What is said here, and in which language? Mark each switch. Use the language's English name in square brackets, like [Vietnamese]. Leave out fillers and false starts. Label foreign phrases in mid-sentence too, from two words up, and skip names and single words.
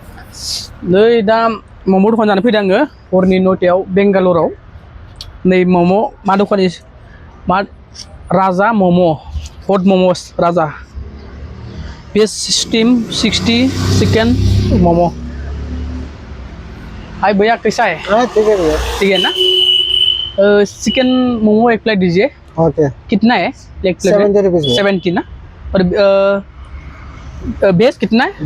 [Bodo] नै दा मम' दखान जानो फैदों आङो हरनि 9टायाव बेंगालराव नै मम' मा दखाननि मा राजा मम' हट मम'स राजा बेस स्टीम 60 चिकन मोमो। [Hindi] हाय भैया कैसा है? हाँ ठीक है भैया। ठीक है ना? चिकन मोमो एक प्लेट दीजिए। ओके। कितना है एक प्लेट? 70 रुपीज़। 70 ना? और बेस कितना है?